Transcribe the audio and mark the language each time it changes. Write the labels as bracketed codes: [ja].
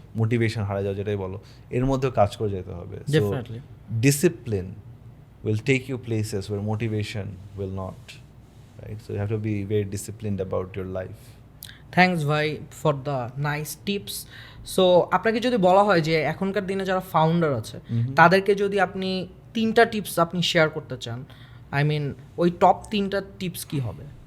[bn] Motivation হারিয়ে যাওয়া যেটাই বলো, এর মধ্যেও কাজ করে যেতে হবে। [en] Definitely. Discipline will take you places where motivation will not, right? So you have to be very disciplined about your life. Thanks ভাই for the nice tips. [bn] So আপনাকে যদি বলা হয় যে এখনকার দিনে যারা ফাউন্ডার আছে তাদেরকে যদি আপনি 3টা টিপস আপনি শেয়ার করতে চান, [en] I mean [bn] ওই টপ 3টা টিপস কি হবে?